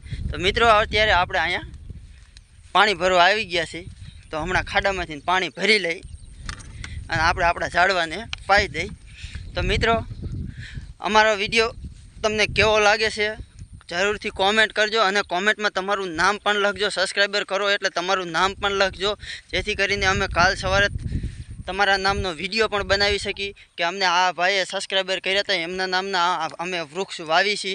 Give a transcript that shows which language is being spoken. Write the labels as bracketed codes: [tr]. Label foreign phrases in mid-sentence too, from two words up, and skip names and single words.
[gu] તો મિત્રો અત્યારે આપણે અહીંયા પાણી ભરવા આવી ગયા છે તો હમણાં ખાડામાંથી પાણી ભરી લઈ અને આપણે આપણા ઝાડવાને પાઈ દઈ। તો મિત્રો અમારો વિડિયો તમને કેવો લાગે છે જરૂરથી કોમેન્ટ કરજો અને કોમેન્ટ મેં તમારું નામ પણ લખજો। સબ્સ્ક્રાઇબર કરો એટલે તમારું નામ પણ લખજો જેથી કરીને અમે કાલ સવારે તમારા નામનો વિડિયો પણ બનાવી શકી કિ અમને આ ભાઈએ સબ્સ્ક્રાઇબર કર્યા હતા એમના નામના અમે વૃક્ષ વાવી છી।